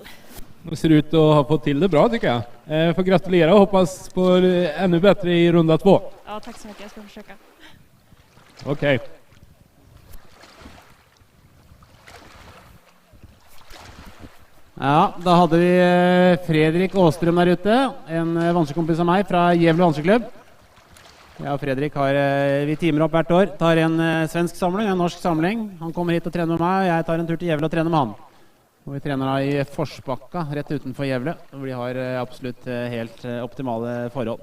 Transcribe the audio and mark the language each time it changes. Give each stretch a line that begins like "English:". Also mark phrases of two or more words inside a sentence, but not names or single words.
Swedish: Det ser ut att ha fått till det bra tycker jag. Får gratulera och hoppas på ännu bättre I runda 2. Ja, tack så mycket. Jag ska försöka. Okej.
Norwegian: Ja, da hadde vi Fredrik Åstrøm der ute, en vannskekompis av meg fra Gävle vanskeklubb. Jeg og Fredrik vi teamer opp hvert år, tar en svensk samling, en norsk samling. Han kommer hit og trener med meg, og jeg tar en tur til Gävle og trener med han. Og vi trener da I Forsbakka, rett utenfor Gävle, hvor de har absolutt helt optimale forhold.